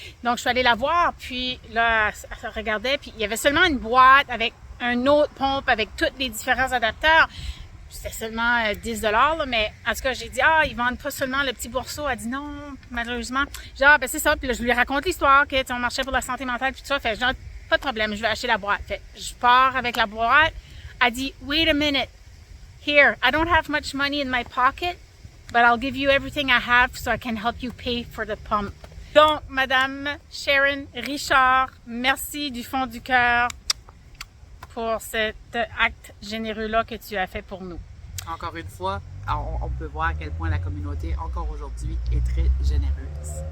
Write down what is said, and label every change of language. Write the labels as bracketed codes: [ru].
[fr] Donc, je suis allée la voir, puis là, elle regardait, puis il y avait seulement une boîte avec un autre pompe avec tous les différents adapteurs. C'était seulement 10 $, là, mais en tout cas, j'ai dit, ils vendent pas seulement le petit bourseau. Elle dit non, malheureusement. J'ai dit, ben c'est ça. Puis là, je lui raconte l'histoire, que on marchait pour la santé mentale, puis tout ça. Fait genre, pas de problème, je vais acheter la boîte. Fait je pars avec la boîte. Elle dit, [en] wait a minute. Here, I don't have much money in my pocket, but I'll give you everything I have so I can help you pay for the pump. [fr] Donc, Madame Sharon Richard, merci du fond du cœur pour cet acte généreux-là que tu as fait pour nous. Encore une fois, on peut voir à quel point la communauté, encore aujourd'hui, est très généreuse.